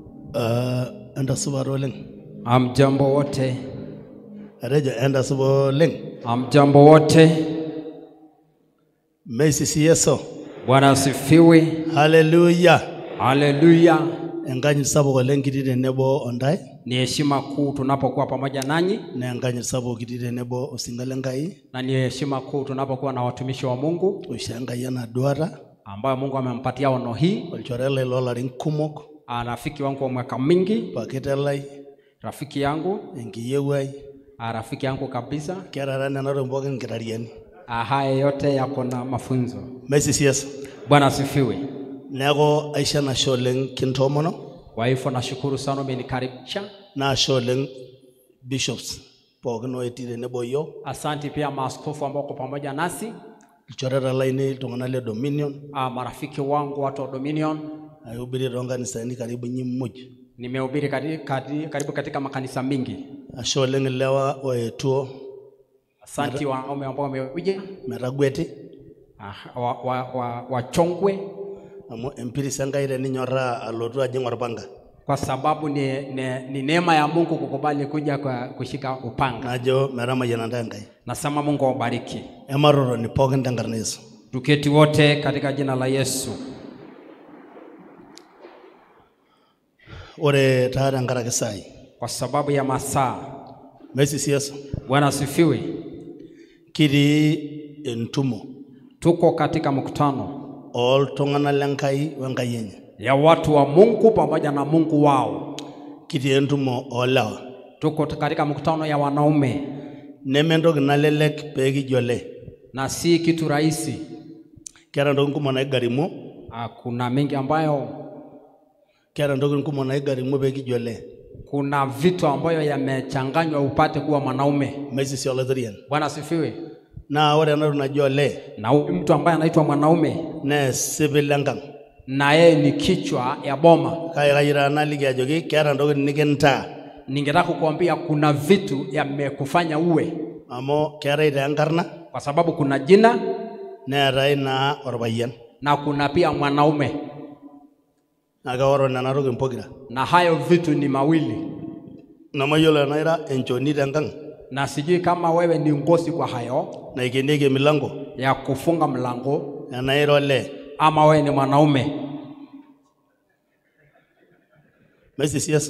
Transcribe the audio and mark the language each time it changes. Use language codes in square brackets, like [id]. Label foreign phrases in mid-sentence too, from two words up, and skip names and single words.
[mas] Enda subaroleng. [sw] Amjambo wote. [mas] Arejo enda subaroleng. [sw] Amjambo wote. [mas] Mesisi Yesu. [sw] Bwana asifiwe. Hallelujah. Hallelujah. [mas] Enganyit sapuk oleng kitii tenebo ondai. [sw] Ni heshima kuu tunapokuwa pamoja nanyi. [mas] Na enganyit sapuk kitii tenebo osinga lenkai. [sw] Na ni heshima kuu tunapokuwa na watumishi wa Mungu. [mas] Oisha Enkai ena duata. [sw] Ambayo Mungu amempatia ono hii. [mas] Olchore lai loolarin kumok. [sw] Rafiki wangu wa mwaka mingi. [mas] Pakete lai. [sw] Rafiki yangu. [mas] Enkiyieu ai. [sw] Rafiki yangu kabisa. [mas] Keeta nena tokitin pookin nkitariani. [sw] Haya yote yako na mafunzo. [mas] Mesisi Yesu. [sw] Bwana asifiwe. [mas] Neeko aisha enashe oleng kintoomono. [sw] Kwa hivyo nashukuru sana umenikaribisha. [mas] Naashe oleng bishops pookin oetii tenebo yiok. [sw] Asante pia maaskofu ambao wako pamoja nasi. [mas] Ilchoreta lainei iltung'anak le Dominion. [sw] Marafiki wangu watu wa Dominion. [mas] Aihubiri toonkanisani karibu muj. [sw] Nimehubiri karibu katika makanisa mingi. [mas] Ashe oleng ilewa oetuo. [sw] Asante wanaume ambao wamekuja. [mas] Metagweti. [sw] Wachongwe. [mas] Amu empirisa Enkai teninyorraa alotu ajing orpanga. [sw] Kwa sababu ni neema ya Mungu kukubali kuja kushika upanga. [mas] Najo metamayiana ntae Enkai. [sw] Nasema Mungu awabariki. [mas] Emaroroni pookin tenkarna Yesu. [sw] Tuketi wote katika jina la Yesu. [mas] Ore taata tenkaraki saai. [sw] Kwa sababu ya masaa. [mas] Mesisi Yesu. [sw] Bwana asifiwe. [mas] Kitii entumo. [sw] Tuko katika mkutano. [mas] Oltung'anak lenkai wenkai enye. [sw] Ya watu wa Mungu pamoja na Mungu wao. [mas] Kitii entumo olewa. [sw] Tuko katika mkutano ya wanaume. [mas] Nementoki nalelek peekijio olee. [sw] Na si kitu rahisi. [mas] Keeta ntokitin kumok naigarimu. [sw] Kuna mengi ambayo. [mas] Keeta ntokitin kumok naigarimu peekijio olee. [sw] Kuna vitu ambayo yamechanganywa upate kuwa mwanaume. [mas] Mesisi Olathurian. [sw] Bwana asifiwe. [mas] Na ore enatoki naji olee. [sw] Na mtu ambaye anaitwa mwanaume. [mas] Na esipil enkang. [sw] Na yeye ni kichwa ya boma. [mas] Kayira naliki ajoki keeta ntokitin nikintaa. [sw] Ningetaka kukuambia kuna vitu yamekufanya uwe. [mas] Amu keetai taa enkarna. [sw] Kwa sababu kuna jina. [mas] Neetai naa orpayian. [sw] Na kuna pia mwanaume. [mas] Na keoro nena tokitin pokira. [sw] Na hayo vitu ni mawili. [mas] Namayiolo enaira enchoni tenkang. [sw] Na sijui kama wewe ni ngozi kwa hayo. [mas] Na ikenieki milango. [sw] Ya kufunga mlango. [mas] Enaira olee. [sw] Ama wewe ni mwanaume. [mas] Mesisi Yesu.